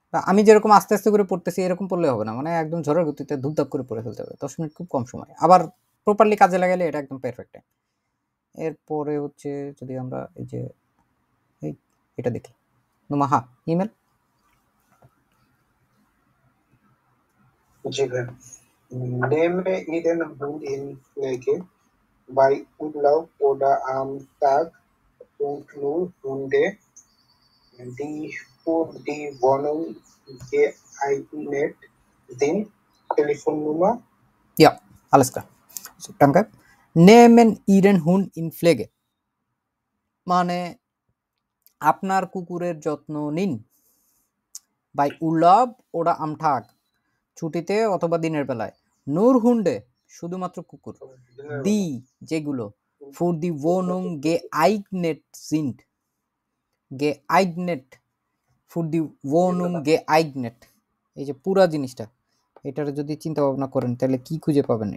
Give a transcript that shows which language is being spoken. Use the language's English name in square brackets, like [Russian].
[Bangla] আমি যেরকম আস্তে আস্তে করে পড়তেছি এরকম পড়লে হবে না, মানে একদম ঝড়ের গতিতে ধুপধাপ করে পড়ে ফেলতে হবে। 10 মিনিট খুব কম সময়, আবার প্রপারলি কাজে লাগালে এটা একদম পারফেক্ট। এরপরে হচ্ছে যদি আমরা এই যে এটা দেখি, হ্যাঁ, ইমেল। জি ভাই, [German] nehme ihren Hund in Pflege bei Urlaub oder am Tag und nur Hunde, die für die Wohnung geeignet sind. Telefonnummer Ja, alles klar. So, danke. Nehmen Ihren Hund in Pflege [Bangla] মানে আপনার কুকুরের যত্ন নিন। By উলাব ওরা আমঠাক ছুটিতে অথবা দিনের বেলায়। নূর হুন্ডে শুধুমাত্র কুকুর। দি যেগুলো ফুর দি ওনুং গে আইগনেট সিন্ড, গে আইগনেট, ফুর দি ওনুং গে আইগনেট, এই যে পুরা জিনিসটা, এটার যদি চিন্তা ভাবনা করেন তাহলে কি খুঁজে পাবেন?